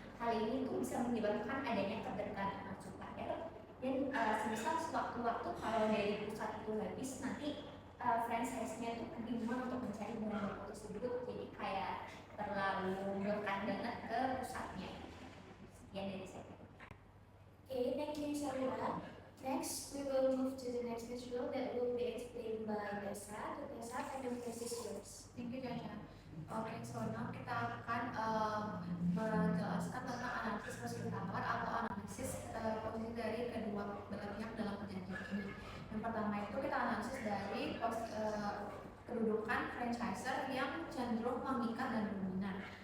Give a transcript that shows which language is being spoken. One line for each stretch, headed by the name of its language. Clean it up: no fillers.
Indonesian: Hal ini tuh bisa menyebabkan adanya ketergantungan supplier dan semisal sewaktu-waktu kalau dari pusat itu habis nanti franchise-nya itu kebingungan untuk mencari bahan baku tersebut, jadi kayak terlalu berkat banget ke pusatnya. Sekian dari saya.
English: Okay, thank you Sharila. Next, we will move to the next visual that will be explained by Tessa. Tessa, I can place this yours. Thank you, Caca.
Indonesian: Oke, so now kita akan menjelaskan tentang analisis posisi tawar atau analisis posisi dari kedua belah pihak dalam perjanjian ini. Yang pertama itu kita analisis dari kedudukan franchisor yang cenderung mengikat dan dominan.